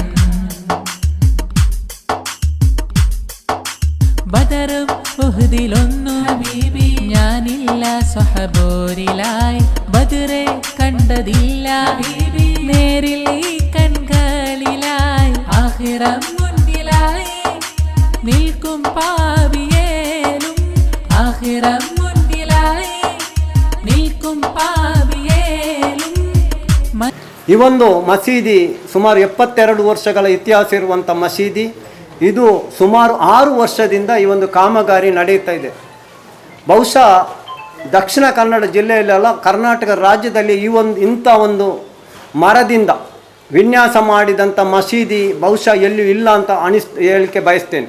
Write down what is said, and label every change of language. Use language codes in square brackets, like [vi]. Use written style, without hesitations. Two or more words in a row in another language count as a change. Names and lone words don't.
[ml] ബദറും ഉഹ്ദിലൊന്നു ഹബീബി ഞാനില്ല സ്വഹബോരിലായി ബദറെ കണ്ടതില്ല ഹബീബി നേരിൽ ഈ കൺകളിലായി ആഖിറം മുന്നിലായി നിൽക്കും പാപിയേലും ആഖിറം മുന്നിലായി നിൽക്കും പാപിയേലും [kn] ಈ ಒಂದು ಮಸೀದಿ ಸುಮಾರು 72 ವರ್ಷಗಳ ಇತಿಹಾಸ ಇರುವಂಥ ಮಸೀದಿ. ಇದು ಸುಮಾರು 6 ವರ್ಷದಿಂದ ಈ ಒಂದು ಕಾಮಗಾರಿ ನಡೆಯುತ್ತಾ ಇದೆ. ಬಹುಶಃ ದಕ್ಷಿಣ ಕನ್ನಡ ಜಿಲ್ಲೆಯಲ್ಲೆಲ್ಲ ಕರ್ನಾಟಕ ರಾಜ್ಯದಲ್ಲಿ ಇಂಥ ಒಂದು ಮರದಿಂದ ವಿನ್ಯಾಸ ಮಾಡಿದಂಥ ಮಸೀದಿ ಬಹುಶಃ ಎಲ್ಲಿಯೂ ಇಲ್ಲ ಅಂತ ಹೇಳಲಿಕ್ಕೆ ಬಯಸ್ತೇನೆ.